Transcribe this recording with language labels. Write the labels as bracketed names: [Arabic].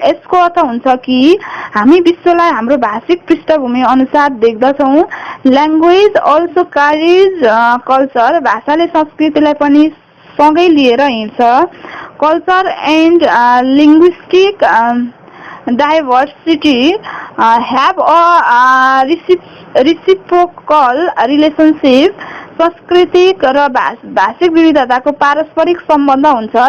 [Nepali] यसको अर्थ हुन्छ कि हामी विश्वलाई हाम्रो भाषिक पृष्ठभूमि अनुसार देख्दछौँ. [English] Language also carries culture. [Nepali] भाषाले संस्कृतिलाई पनि सँगै लिएर हिँड्छ. [English] Culture and linguistic diversity have a reciprocal relationship. [Nepali] सांस्कृतिक र भाषिक विविधताको पारस्परिक सम्बन्ध हुन्छ.